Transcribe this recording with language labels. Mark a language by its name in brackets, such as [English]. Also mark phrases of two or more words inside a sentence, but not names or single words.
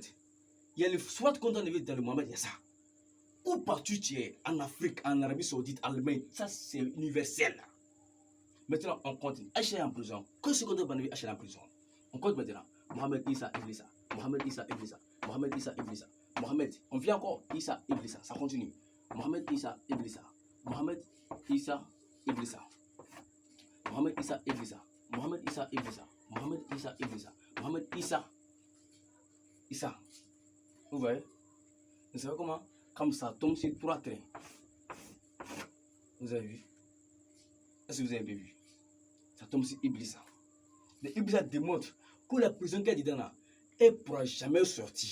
[French] Il y a le soit qu'on doit enlever dans le Mohammed, il y a ça. Où partout tu es, en Afrique, en Arabie Saoudite, en Allemagne, ça c'est universel. Maintenant, on continue. Aïcha est en prison. Qu'est-ce qu'on doit enlever Aïcha en prison? On compte maintenant. Mohammed Issa Iblissa. Mohammed Issa Iblissa. Mohammed Issa Iblissa. Mohammed, on vient encore. Issa Iblissa. Ça continue. Mohammed Issa Iblissa. Mohammed Issa Iblissa. Mohammed Issa Iblissa. Mohammed Issa Iblissa. Mohammed Issa Iblissa. Mohammed Issa. Issa. Vous voyez? Vous savez comment? Comme ça tombe sur 3 trains. Vous avez vu? Est-ce que vous avez bien vu? Ça tombe sur Iblissa. Mais Iblissa démontre que la prison qu'elle est dedans là, elle ne pourra jamais sortir.